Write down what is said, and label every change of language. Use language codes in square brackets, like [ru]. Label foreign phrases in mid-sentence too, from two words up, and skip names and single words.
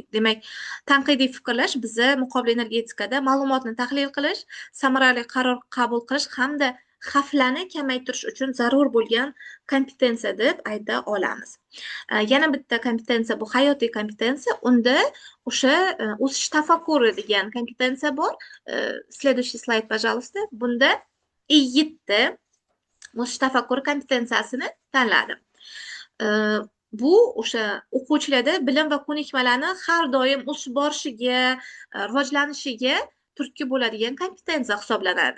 [uz] Demak, tanqidiy fikrlash biza muqobil energetikada ma'lumotni tahlil qilish, samarali qaror qabul qilish hamda xavflarni kamaytirish uchun zarur bo'lgan kompetensiya deb ayta olamiz. Yana bitta kompetensiya bu hayotiy kompetensiya. Unda o'sha o'sish tafakkuri degan kompetensiya bor. [ru] Следующий slayd, пожалуйста. [uz] Bunda E7 o'sish tafakkuri kompetensiyasini tanladim. Bu o'sha o'quvchilarda bilim va ko'nikmalarni har doim o'sib borishiga, rivojlanishiga turtki bo'ladigan kompetensiya hisoblanadi.